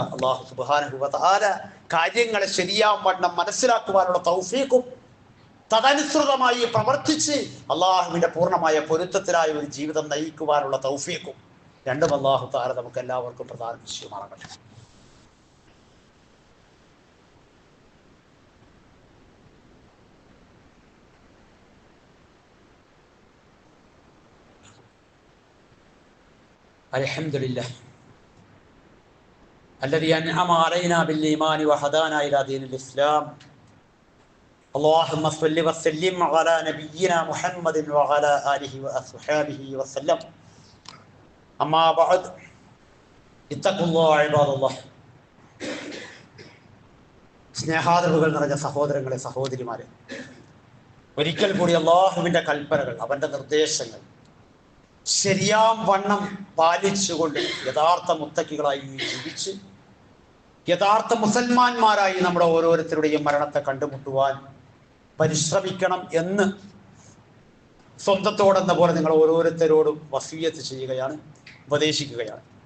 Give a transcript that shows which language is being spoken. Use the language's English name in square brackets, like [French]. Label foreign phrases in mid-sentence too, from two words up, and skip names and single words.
[Arabic] الله سبحانه وتعالى [Malayalam] കാര്യങ്ങളെ ശരിയാവണ്ണം മനസ്സിലാക്കുവാനുള്ള തൗഫീഖും തദനുസൃതമായി പ്രവർത്തിച്ച് അള്ളാഹുവിന്റെ പൂർണ്ണമായ പൊരുത്തത്തിലായ ഒരു ജീവിതം നയിക്കുവാനുള്ള തൗഫീഖും രണ്ടും [Arabic] الله تعالى [Malayalam] നമുക്ക് എല്ലാവർക്കും പ്രദാനം ചെയ്യുമാറാകട്ടെ. [Arabic] അൽഹംദുലില്ലാഹ് الذي أنعم علينا بالإيمان وهدانا إلى دين الإسلام. اللهم صل وسلم على نبينا محمد وعلى آله وأصحابه وسلم. أما بعد اتقوا الله عباد الله. [Malayalam] സ്നേഹാദരവുകൾ നിറഞ്ഞ സഹോദരങ്ങളെ, സഹോദരിമാരെ, ഒരിക്കൽ കൂടി അല്ലാഹുവിന്റെ കൽപ്പനകൾ, അവന്റെ നിർദ്ദേശങ്ങൾ ശരിയാം വണ്ണം പാലിച്ചുകൊണ്ട് യഥാർത്ഥ മുത്തക്കികളായി ജീവിച്ച് യഥാർത്ഥ മുസൽമാന്മാരായി നമ്മുടെ ഓരോരുത്തരുടെയും മരണത്തെ കണ്ടുമുട്ടുവാൻ പരിശ്രമിക്കണം എന്ന് സ്വന്തത്തോടെന്ന പോലെ നിങ്ങൾ ഓരോരുത്തരോടും വസിയത്ത് ചെയ്യുകയാണ്, ഉപദേശിക്കുകയാണ്.